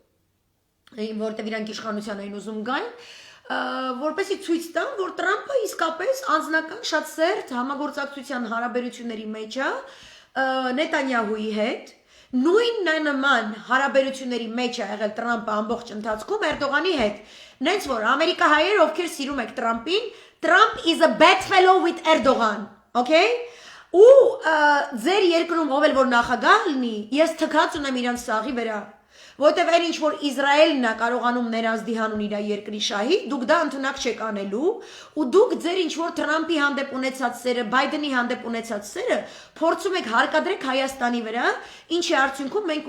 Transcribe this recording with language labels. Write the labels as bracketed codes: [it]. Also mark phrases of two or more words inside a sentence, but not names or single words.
[hy] որտեղ իրանք իշխանության էին ուզում գալ, որպեսզի ցույց տան, որ Թրամփը իսկապես անձնական շատ սերտ համագործակցության հարաբերությունների մեջ է Նետանյահուի հետ, նույնանման հարաբերությունների մեջ է եղել Թրամփը ամբողջ ընթացքում Էրդողանի հետ։ Նենց որ ամերիկահայեր, ովքեր սիրում եք Թրամփին, [en] Trump is a bedfellow with Erdogan, okay? [hy] Ու ձեր երկրում ով էլ որ նախագահ լինի, ես թքած ունեմ իրանց սաղի վրա։ Որտեւ այն ինչ որ Իսրայելն է կարողանում ներազդի հանուն իր երկրի շահի, դուք դա ընդունակ չեք անելու, ու դուք ձեր ինչ որ Թրամփի հանդեպ ունեցած սերը, Բայդենի հանդեպ ունեցած սերը փորձում եք հարկադրեք Հայաստանի վրա, ինչի արդյունքում մենք